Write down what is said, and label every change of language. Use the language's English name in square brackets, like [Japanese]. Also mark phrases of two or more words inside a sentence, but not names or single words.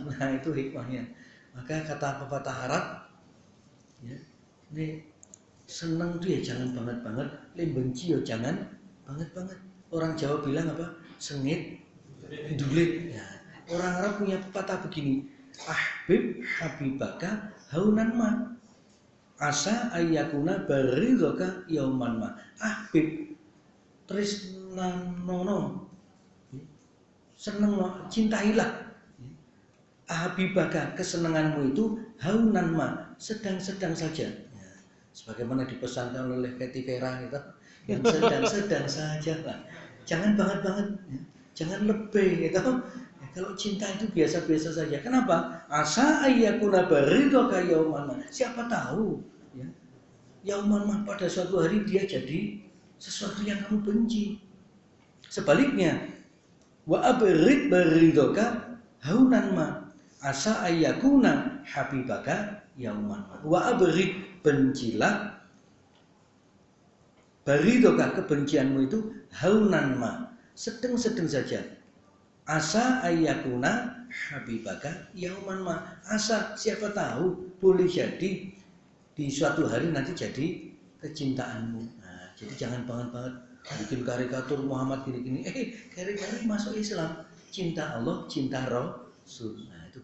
[Indonesian] Nah, itu hikmahnya. Maka kata pepatah Arab, ya, ini senang tuh ya jangan banget-banget, benci ya jangan banget-banget. Orang Jawa bilang apa? [Javanese] Sengit, dulit. [Indonesian] Ya. Orang Arab punya pepatah begini, [Arabic] أحبب حبيبك هونا ما، عسى أن يكون بغيضك يوما ما. [Javanese] Ahbib tresnanono, [Indonesian] seneng, cintailah. Habibaka, kesenanganmu itu [Arabic] هونا ما, [Indonesian] sedang-sedang saja. Ya. Sebagaimana dipesankan oleh Katy Vera gitu, yang sedang-sedang saja lah. Jangan banget-banget, ya. Jangan lebih gitu. Ya, kalau cinta itu biasa-biasa saja. Kenapa? [Arabic] عسى أن يكون بغيضك يوما ما. [Indonesian] Siapa tahu, ya. [Arabic] يوما ما, [Indonesian] pada suatu hari dia jadi sesuatu yang kamu benci. Sebaliknya, [Arabic] وأبغض بغيضك هونا ما، عسى أن يكون حبيبك يوما ما. وأبغض, [Indonesian] bencilah, baridoka, kebencianmu itu [Arabic] هونا ما, [Indonesian] sedang-sedang saja. [Arabic] عسى أن يكون حبيبك يوما ما، عسى, [Indonesian] siapa tahu boleh jadi di suatu hari nanti jadi kecintaanmu. Nah, jadi jangan banget bikin karikatur Muhammad gini-gini. Kari-kari masuk Islam, cinta Allah, cinta Rasul.